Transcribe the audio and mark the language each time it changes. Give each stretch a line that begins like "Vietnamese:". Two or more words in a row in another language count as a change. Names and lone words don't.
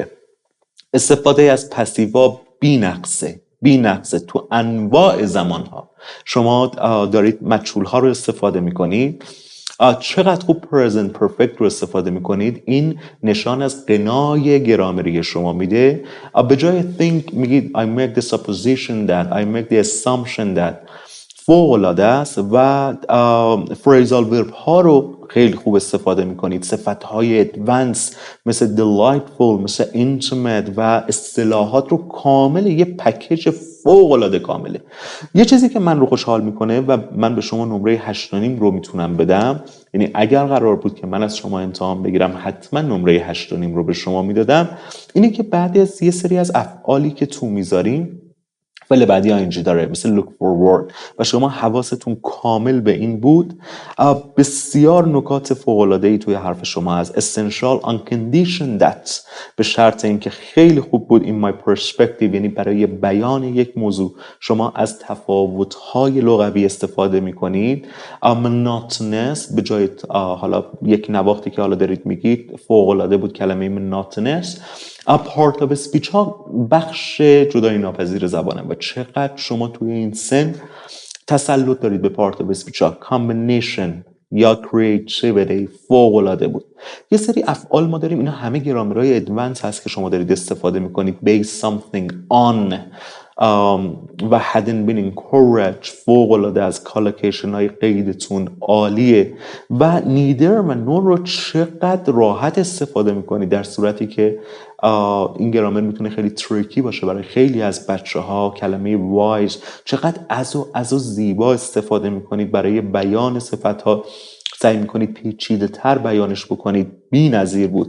Persian: استفاده از پسیوا بی‌نقصه تو انواع زمانها. شما دارید مجهول ها رو استفاده میکنید، چقدر خوب
English: present perfect
Persian: رو استفاده میکنید، این نشان از غنای گرامری شما میده. به جای
English: think میگید I make the supposition that, I make the assumption that.
Persian: فوق‌العاده است. و
English: phrasal verb
Persian: ها رو خیلی خوب استفاده میکنید. صفت های advanced مثل delightful، مثل intimate و اصطلاحات رو کامل، یه پکیج فوق‌العاده کامله. یه چیزی که من رو خوشحال میکنه و من به شما نمره 8.5 رو میتونم بدم، یعنی اگر قرار بود که من از شما امتحان بگیرم حتما نمره 8.5 رو به شما میدادم، اینه که بعد از یه سری از افعالی که تو میذاریم فعل بعدی اینجی داره مثل
English: look forward
Persian: و شما حواستون کامل به این بود. بسیار نکات فوق‌العاده‌ای توی حرف شما از
English: essential on condition that،
Persian: به شرط اینکه خیلی خوب بود
English: in my perspective،
Persian: یعنی برای بیان یک موضوع شما از تفاوت‌های لغوی استفاده می‌کنید. monotonous به جای حالا یک نواختی که حالا دارید میگید فوق‌العاده بود کلمه monotonous.
English: part of speech
Persian: ها بخش جدایی ناپذیر زبانه و چقدر شما توی این سن تسلط دارید به
English: part of speech
Persian: ها. کامبینیشن یا کریتیویتی فوق‌العاده بود. یه سری افعال ما داریم اینا همه گرامرهای ادوانس هست که شما دارید استفاده میکنید.
English: base something on
Persian: و
English: hadn't been encouraged
Persian: فوق‌العاده از کالوکیشن های قیدتون عالیه. و نیدر و نور رو چقدر راحت استفاده میکنید در صورتی که این گرامر میتونه خیلی تریکی باشه برای خیلی از بچه ها. کلمه وایز چقدر از و زیبا استفاده میکنید برای بیان صفت ها، سعی میکنید پیچیده تر بیانش بکنید، بی نظیر بود.